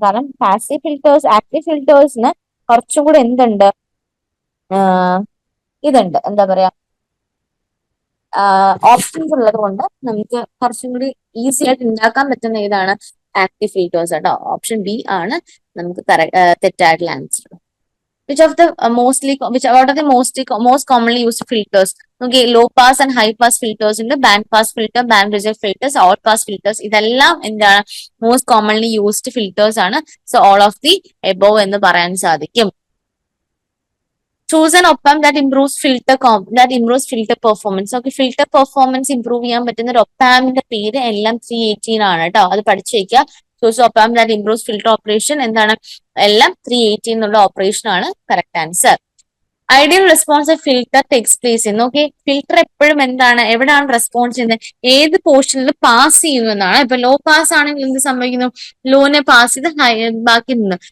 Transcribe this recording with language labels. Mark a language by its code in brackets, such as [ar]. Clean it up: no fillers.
[ml] കാരണം ആക്റ്റീവ് ഫിൽറ്റേഴ്സിന് കുറച്ചും കൂടെ എന്തുണ്ട്, ഇതുണ്ട്, എന്താ പറയാ, ഓപ്ഷൻസ് ഉള്ളത് കൊണ്ട് നമുക്ക് കുറച്ചും കൂടി ഈസി ആയിട്ട് ഉണ്ടാക്കാൻ പറ്റുന്ന ഏതാണ്, ആക്റ്റീവ് ഫിൽറ്റേഴ്സ് കേട്ടോ. ഓപ്ഷൻ ബി ആണ് നമുക്ക് തെറ്റായിട്ടുള്ള answer. [en] What are the most commonly used filters? Okay, low pass and high pass filters ഉണ്ട്, band pass filter, band reject filters, all pass filters. [ml] ഇതെല്ലാം എന്താണ്, മോസ്റ്റ് കോമൺലി യൂസ്ഡ് ഫിൽറ്റേഴ്സ് ആണ്. [en] so all of the above [ml] എന്ന് പറയാൻ സാധിക്കും. [en] Choose an op-amp that improves filter performance. [ml] Okay, filter performance improve ചെയ്യാൻ പറ്റുന്ന ഒരു op-ampന്റെ പേര് എല്ലാം 318 ആണ് കേട്ടോ. അത് പഠിച്ചു വെക്കുക. [en] Choose op-amp that improves filter operation. [ml] എന്താണ്, എല്ലാം 318 എന്നുള്ള ഓപ്പറേഷൻ ആണ് correct answer. [en] Ideal response filter takes place in. [ml] Okay, filter എപ്പോഴും എന്താണ്, എവിടെയാണ് റെസ്പോൺസ് ചെയ്യുന്നത്, ഏത് പോർഷനിൽ പാസ് ചെയ്യുന്നു എന്നാണ്. ഇപ്പൊ ലോ പാസ് ആണെങ്കിൽ എന്ത് സംഭവിക്കുന്നു, ലോനെ പാസ് ചെയ്ത് ബാക്കി നിന്ന്.